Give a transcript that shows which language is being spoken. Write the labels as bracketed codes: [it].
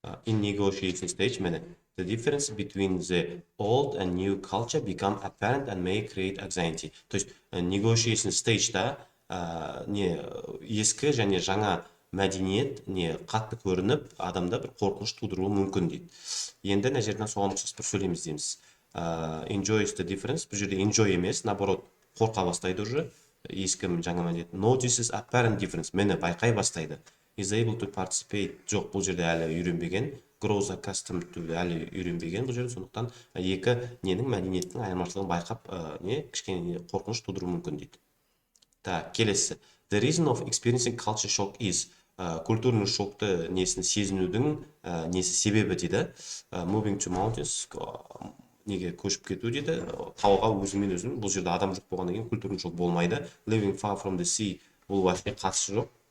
[en] In negotiation stage, міне. The difference between the old and new culture become apparent and may create anxiety. [kk] То есть negotiation stage'да ескі және жаңа мәдениет қатты көрініп, адамда бір қорқыныш тудыруы мүмкін дейді. Енді мына жерден соған ұқсас бір сөйлеміз дейміз. [en] Enjoys the difference. [kk] Бұл жерде enjoy емес, [ru] наоборот, [kk] қорқа бастайды уже. Ескі жаңа мәдениет. [en] Notices apparent difference. [kk] Мені байқай бастайды. [en] Is able to participate. [kk] Жоқ, бұл жерде әлі үйренбеген. [en] Grows accustomed to [kk] әлі үйренбеген бұл жерде. Сондықтан екі ненің мәдениеттің айырмашылығын байқап, кішкене қорқыныш тудыруы мүмкін дейді. [ru] Так, [kk] келесі. [en] The reason of experiencing culture shock is [kk] культурный шокты несін сезінудің несі себебі дейді. [en] Moving to mountains, [kk] неге көшіп кету дейді. Тауға өзімен өзің, бұл жерде адам жоқ болғаннан кейін культурный шок болмайды. [en] Living far from the sea, [kk] бұл вообще қатысы жоқ.